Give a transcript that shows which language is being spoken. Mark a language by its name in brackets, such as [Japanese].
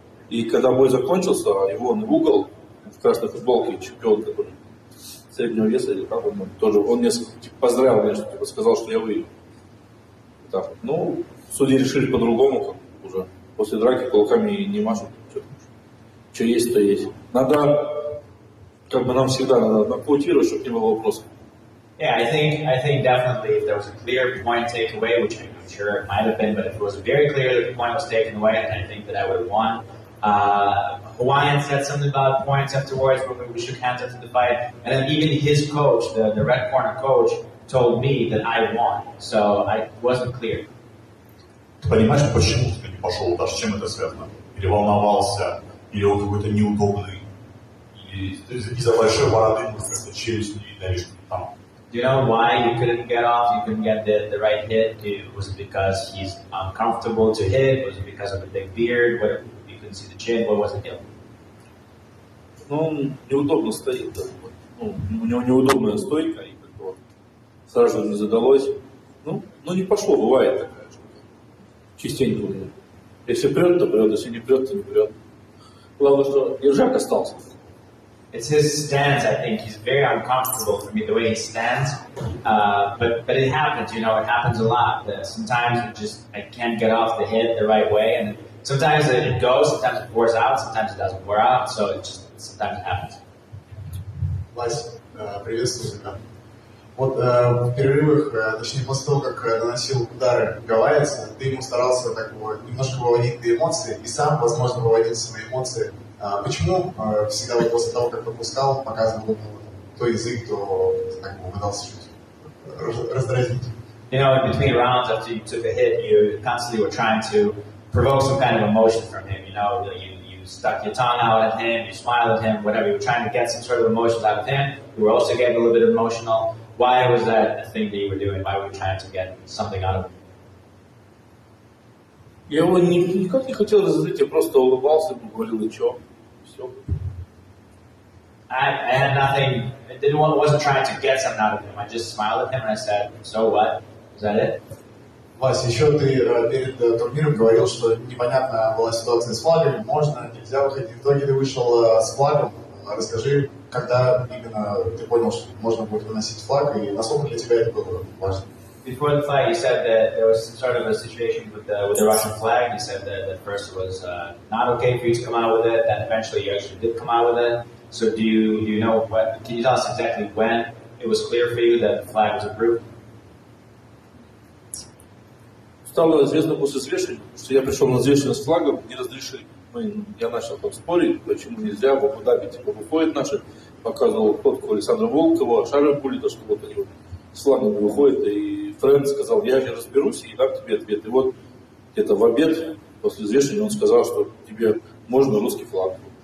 [Russian] И когда бой закончился, его он в угол, в красной футболке, чемпион, который среднего веса, или как он, тоже, он мне поздравил меня, что сказал, что я выиграл. Так, судьи решили по-другому, как уже после драки кулаками не машут. Что есть, то есть. Надо, нам всегда надо нокаутировать, чтобы не было вопросов. [English] Yeah, I think definitely if there was a clear point takeaway, which I'm sure it might have been, but if it was very clear that the point was taken away, I think that I would have won. Hawaiian said something about points afterwards when we shook hands after the fight, and then even his coach, the red corner coach, told me that I won, so I wasn't clear. [Russian] Ты понимаешь, почему ты не пошел удар, с чем это связано? Или волновался, или он какой-то неудобный, или из-за большой бороды, как-то челюсть не видно, или что-то там. [English] Do you know why you couldn't get off? You couldn't get the right hit? Was it because he's uncomfortable to hit? Was it because of the big beard? What, you couldn't see the chin? What was the deal? [Russian] Он неудобно стоит. Да. У него неудобная стойка, и вот, сразу не задалось. Не пошло, бывает такая штука. Частенько у него. Если прет, то прет, если не прет, то не прет. Главное, что держак остался. [English] It's his stance. I think he's very uncomfortable for me the way he stands. But it happens, it happens a lot. Sometimes I can't get off the hit the right way, and sometimes it goes, sometimes it pours out, sometimes it doesn't pour out. So sometimes it happens. [Russian] Вась, приветствую тебя. Вот в перерывах, точнее после того, как наносил удары Гавайец, ты ему старался так немножко выводить на эмоции, и сам, возможно, выводился на эмоции. Почему всегда вот после того, как выпускал, показывал то язык, то так пытался чуть раздразнить? [English] In between rounds after you took a hit, you constantly were trying to provoke some kind of emotion from him. You stuck your tongue out at him, you smiled at him, whatever. You were trying to get some sort of emotions out of him. You were also getting a little bit emotional. Why was that a thing that you were doing? Why were you trying to get something out of him? [Russian] Я его никак не хотел разозлить, я просто улыбался, ему говорил, и чё? Все. [English] I had nothing. Wasn't trying to get something out of him. I just smiled at him and I said, "So what? Is that it?" [Russian] Вась, еще ты перед турниром говорил, что непонятная была ситуация с флагами, можно, нельзя выходить. В итоге ты вышел с флагом. Расскажи, когда именно ты понял, что можно будет выносить флаг, и насколько для тебя это было важно? [English] Before the fight, you said that there was some sort of a situation with the Russian flag. You said that at first it was not okay for you to come out with it. Then eventually you actually did come out with it. So do you know what? Can you tell us exactly when it was clear for you that the flag was approved? [Russian] Стало известно после взвешивания, что я пришел на взвешивание с флагом, не разрешили. Я начал там спорить, почему нельзя, в Абу-Даби типа выходит наши, показывал фотку Александра Волкова, Шарля Пулита, что вот они с флагом выходят, и Фрэнк сказал, я же разберусь и дам тебе ответ. И вот где-то в обед после взвешивания он сказал, что тебе можно русский флаг.